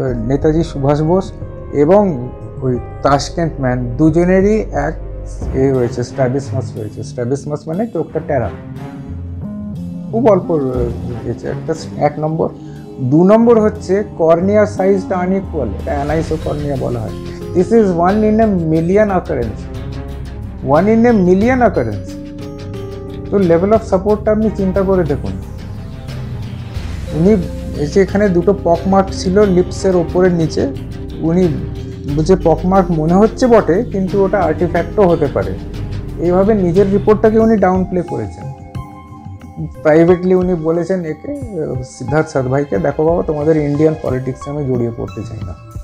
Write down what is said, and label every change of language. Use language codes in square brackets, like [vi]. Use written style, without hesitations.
[bn] নেতাজি সুভাষ বোস এবং ওই তাশকেন্ট ম্যান দুজনেরই এক রয়েছে, স্ট্র্যাবিসমাস রয়েছে। স্ট্র্যাবিসমাস মানে চোখটা টেরা, খুব অল্প রয়েছে একটা, 1 নম্বর। 2 নম্বর হচ্ছে কর্নিয়া সাইজটা আনইকুয়াল, এটা অ্যানাইসোকর্নিয়া বলা হয়। [en] This is 1 in a million occurrence, 1 in a million occurrence। [bn] তো লেভেল অফ সাপোর্টটা আপনি চিন্তা করে দেখুন। উনি যে এখানে 2টো পকমার্ক ছিল লিপসের ওপরের নিচে, উনি যে পকমার্ক মনে হচ্ছে বটে, কিন্তু ওটা আর্টিফ্যাক্টও হতে পারে। এইভাবে নিজের রিপোর্টটাকে উনি ডাউন প্লে করেছেন। প্রাইভেটলি উনি বলেছেন একে, সিদ্ধার্থ সাদভাইকে, দেখো বাবা, তোমাদের ইন্ডিয়ান পলিটিক্সে আমি জড়িয়ে পড়তে চাই না।